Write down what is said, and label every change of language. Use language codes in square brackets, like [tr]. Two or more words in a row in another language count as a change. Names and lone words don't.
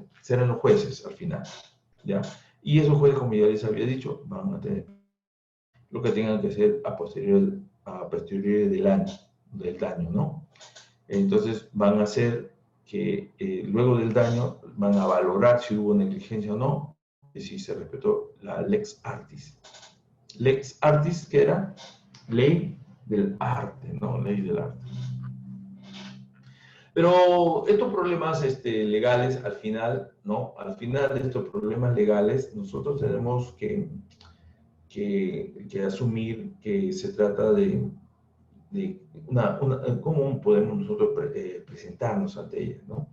[es] Serán los jueces al final, ¿ya? Y esos jueces, como ya les había dicho, van a tener lo que tengan que hacer a posteriori del daño, ¿no? Entonces van a hacer que luego del daño van a valorar si hubo negligencia o no, y si se respetó la [la] lex artis. Lex artis, [es] que era ley del arte, ¿no? Ley del arte. Pero estos problemas legales, al final, ¿no? Al final de estos problemas legales, nosotros tenemos que asumir que se trata de cómo podemos nosotros presentarnos ante ellas, ¿no?